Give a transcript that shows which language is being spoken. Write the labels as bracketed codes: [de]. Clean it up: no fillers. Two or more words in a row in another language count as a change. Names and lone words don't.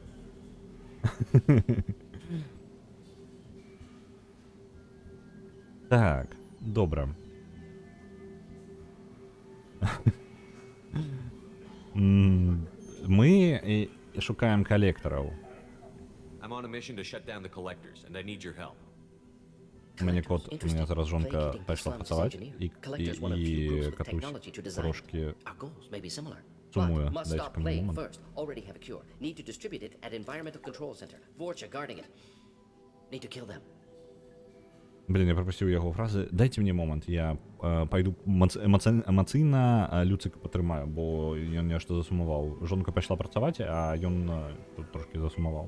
[be] Так, добра. Мы шукаем калектараў. [en] I'm on a mission to shut down the collectors, and I need your help. [be] У мяне зараз жонка пайшла працаваць і катусь трошкі сумуе. Дайце мне момент. [en] Already have a cure. Need to distribute it at Environmental Control Center. Vorcha guarding it. Need to kill them. [ru] Блин, я пропустил яго фразы. [be] Дайте мне момент, я пайду эмацыйна Люцыка падтрымаю, бо ён нешта засумаваў. Жонка пайшла працаваць, а ён тут трошки засумаваў.